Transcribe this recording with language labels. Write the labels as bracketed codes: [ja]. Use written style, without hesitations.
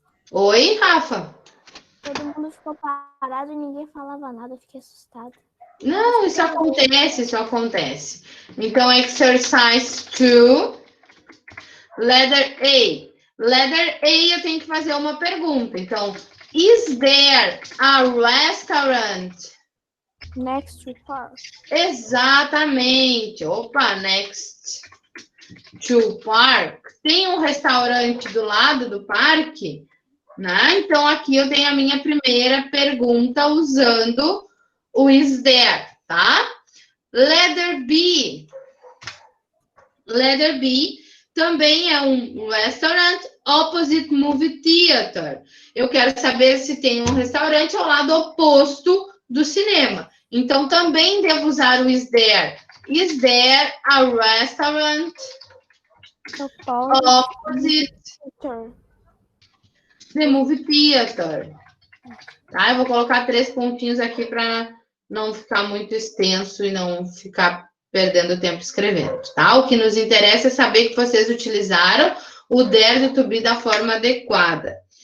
[pt] Oi, Rafa? Todo mundo ficou parado e ninguém falava nada, eu fiquei assustada. Não, isso acontece. Então, [en] exercise 2, letter A. Letter A, [pt] eu tenho que fazer uma pergunta. Então, [en] is there a restaurant next to park? [pt] Exatamente. Opa, [en] next to park. [pt] Tem um restaurante do lado do parque? Né? Então, aqui eu tenho a minha primeira pergunta usando o is there, tá? [en] Letter B. Letter B [pt] também é um [en] restaurant opposite movie theater. [pt] Eu quero saber se tem um restaurante ao lado oposto do cinema. Então, também devo usar o is there. [en] Is there a restaurant opposite the movie theater? [pt] Tá? Eu vou colocar 3 pontinhos aqui para não ficar muito extenso e não ficar perdendo tempo escrevendo, tá? O que nos interessa é saber que vocês utilizaram o there to be da forma adequada.